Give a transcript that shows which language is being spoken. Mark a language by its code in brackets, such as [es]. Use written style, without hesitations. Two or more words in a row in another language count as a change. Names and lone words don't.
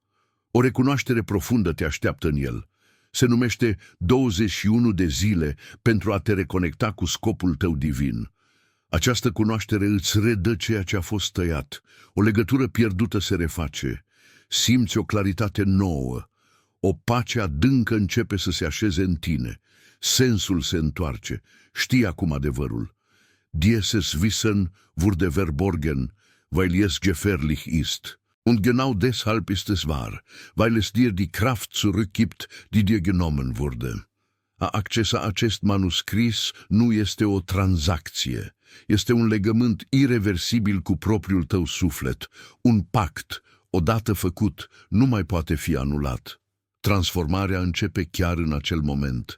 [ro] O recunoaștere profundă te așteaptă în el. Se numește 21 de zile pentru a te reconecta cu scopul tău divin. Această cunoaștere îți redă ceea ce a fost tăiat. O legătură pierdută se reface. Simți o claritate nouă. O pace adâncă începe să se așeze în tine. Sensul se întoarce. Știi acum adevărul. [de] Dieses Wissen wurde verborgen, weil es gefährlich ist. Und genau deshalb ist es wahr, weil es dir die Kraft zurückgibt, die dir genommen wurde. [ro] A accesa acest manuscris nu este o tranzacție. Este un legământ ireversibil cu propriul tău suflet. Un pact, odată făcut, nu mai poate fi anulat. Transformarea începe chiar în acel moment.